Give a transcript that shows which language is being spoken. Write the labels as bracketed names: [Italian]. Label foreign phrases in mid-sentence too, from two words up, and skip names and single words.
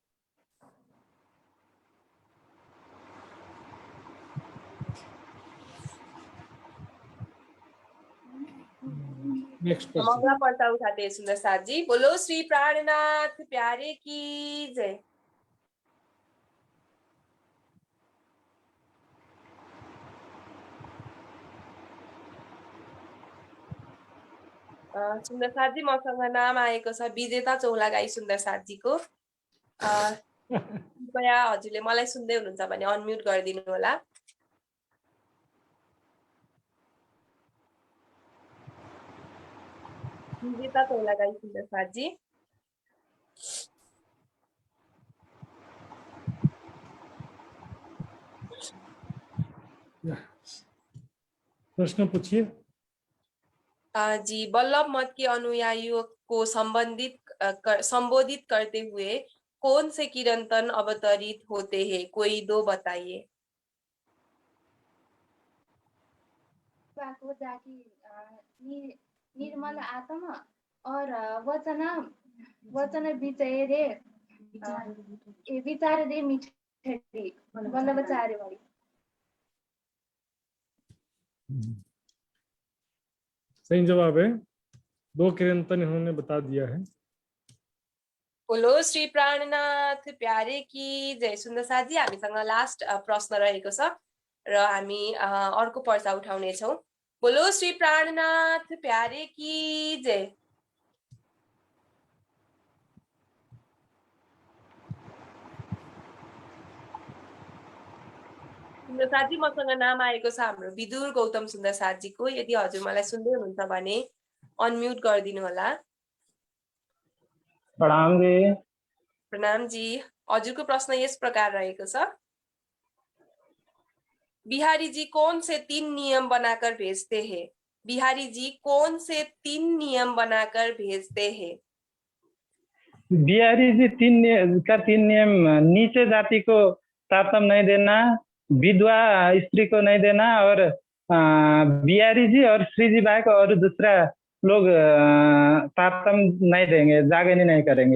[English] नेक्स्ट हम पर्सन। [Hindi] अगला पर्चा उठाते हैं सुंदर साथ जी। बोलो श्री प्राणनाथ प्यारे की जय। [Nepali] सुन्दर साथजी मसँग नाम आएको छ विजेता चौलागाई सुन्दर साथजीको। कृपया हजुरले मलाई सुन्दै हुनुहुन्छ भने अनम्युट गरिदिनु होला। विजेता चौलागाई सुन्दर साथजी। [Hindi] प्रश्न पूछिए। जी, बल्लभ मत के अनुयायियों को संबोधित करते हुए कौन से कीर्तन अवतरित होते हैं? कोई दो बताइए। निर्मल आत्मा और वचन विजय रे विचार रे मिठड़ी वल्लभाचार्य वाली। सही जवाब है। दो कीर्तन इन्होंने बता दिया है। बोलो श्री प्राणनाथ प्यारे की जय। [Nepali] सुन्दर साथजी, हामीसँग लास्ट प्रश्न रहेको छ र हामी अर्को पर्चा उठाउने छौं। [Hindi] बोलो श्री प्राणनाथ प्यारे की जय। [Nepali] सुन्दर साथजी, मसँग नाम आएको छ हाम्रो विदुर गौतम सुन्दर साथजीको। यदि हजुर मलाई सुन्दै हुनुहुन्छ भने अनम्युट गरिदिनु होला। प्रणाम जी। प्रणाम जी। हजुरको प्रश्न यस प्रकार रहेको छ। [Hindi] बिहारी जी कौन से 3 नियम बनाकर भेजते हैं? बिहारी जी कौन से 3 नियम बनाकर भेजते हैं? बिहारी जी 3 नियम नीचे जाति को तारतम नहीं देना, विधवा स्त्री को नहीं देना और बिहारी जी और श्री जी बाई को और दूसरा लोग तारतम नहीं देंगे, जागनी नहीं करेंगे।